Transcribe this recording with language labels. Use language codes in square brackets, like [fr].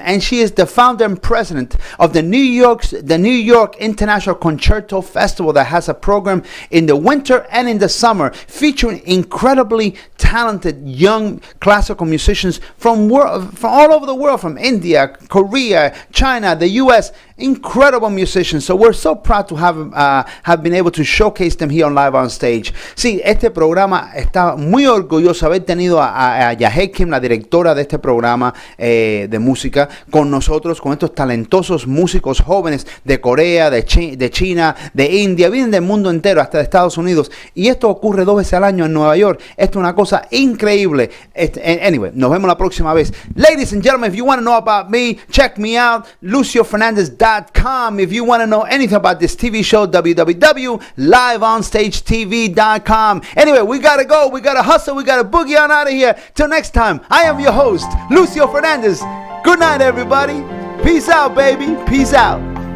[en] And she is the founder and president of the New York International Concerto Festival, that has a program in the winter and in the summer featuring incredibly talented young classical musicians from all over the world, from India, Korea, China, the US. Incredible musicians. So we're so proud to have been able to showcase them here on Live on Stage. [es] Sí, este programa está muy orgulloso de haber tenido a Jahye Kim, la directora de este programa de música, con nosotros, con estos talentosos músicos jóvenes de Corea, de China, de India, vienen del mundo entero, hasta de Estados Unidos. Y esto ocurre 2 veces al año en Nueva York. Esto es una cosa increíble. Anyway, nos vemos la próxima vez. [en] Ladies and gentlemen, if you want to know about me, check me out, luciofernandez.com. If you want to know anything about this TV show, www.liveonstagetv.com. Anyway, we gotta go, we gotta hustle, we gotta boogie on out of here. Till next time, I am your host, Lucio Fernandez. Good night, everybody. Peace out, baby. Peace out.